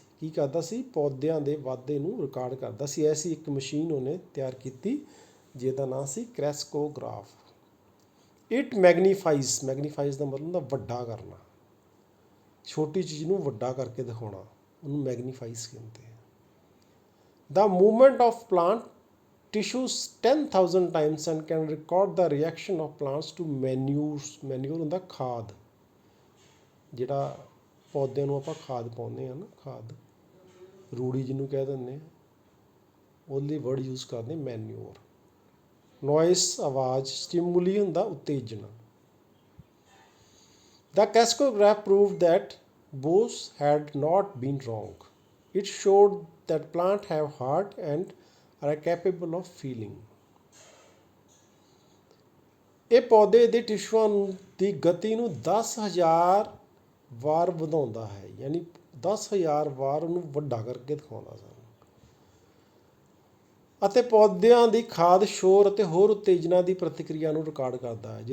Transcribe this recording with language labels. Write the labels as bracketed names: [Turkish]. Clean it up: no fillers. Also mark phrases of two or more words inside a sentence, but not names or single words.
[Punjabi] ਕੀ ਕਰਦਾ ਸੀ? ਪੌਦਿਆਂ ਦੇ ਵਾਧੇ ਨੂੰ ਰਿਕਾਰਡ ਕਰਦਾ ਸੀ। ਐਸੀ ਇੱਕ ਮਸ਼ੀਨ ਉਹਨੇ ਤਿਆਰ ਕੀਤੀ ਜਿਹਦਾ ਨਾਂ ਸੀ ਕ੍ਰੈਸਕੋਗ੍ਰਾਫ। [English] it magnifies [Punjabi] ਦਾ ਮਤਲਬ ਹੁੰਦਾ ਵੱਡਾ ਕਰਨਾ, ਛੋਟੀ ਚੀਜ਼ ਨੂੰ ਵੱਡਾ ਕਰਕੇ ਦਿਖਾਉਣਾ, ਉਹਨੂੰ ਮੈਗਨੀਫਾਈਜ਼ ਕਹਿੰਦੇ ਆ। [English] The movement of plant tissues 10,000 times and can record the reaction of plants to manures. [Punjabi] Manure ਹੁੰਦਾ ਖਾਦ, ਜਿਹੜਾ ਪੌਦਿਆਂ ਨੂੰ ਆਪਾਂ ਖਾਦ ਪਾਉਂਦੇ ਹਾਂ ਨਾ, ਖਾਦ, ਰੂੜੀ ਜਿਹਨੂੰ ਕਹਿ ਦਿੰਦੇ ਆ, ਉਹਦੇ ਵਰਡ ਯੂਜ਼ ਕਰਦੇ ਮੈਨਿਓਰ। ਨੋਇਸ ਆਵਾਜ਼, ਸਟਿਮੂਲੀ ਹੁੰਦਾ ਉਤੇਜਨਾ। [English] The Crescograph proved that Bose had not been wrong. It showed that plants have heart and are capable of feeling. [Punjabi] ਇਹ ਪੌਦੇ ਦੇ ਟਿਸ਼ੂਆਂ ਦੀ ਗਤੀ ਨੂੰ 10,000 ਵਾਰ ਵਧਾਉਂਦਾ ਹੈ, ਯਾਨੀ 10,000 ਵਾਰ ਉਹਨੂੰ ਵੱਡਾ ਕਰਕੇ ਦਿਖਾਉਂਦਾ ਸਾਨੂੰ। ਅਤੇ ਪੌਦਿਆਂ ਦੀ ਖਾਦ, ਸ਼ੋਰ ਅਤੇ ਹੋਰ ਉਤੇਜਨਾ ਦੀ ਪ੍ਰਤੀਕਿਰਿਆ ਨੂੰ ਰਿਕਾਰਡ ਕਰਦਾ ਹੈ।